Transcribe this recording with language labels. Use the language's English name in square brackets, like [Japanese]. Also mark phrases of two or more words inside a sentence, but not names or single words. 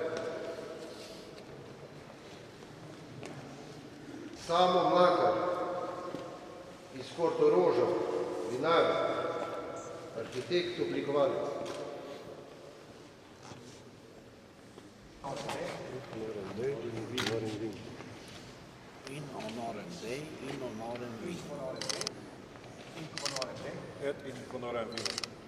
[Slovenian] Samo Mlakar iz Portoroža, vinar, arhitekt, oblikovalec. [Latin] In honorem Dei, in honorem vin. Et in honorem vin.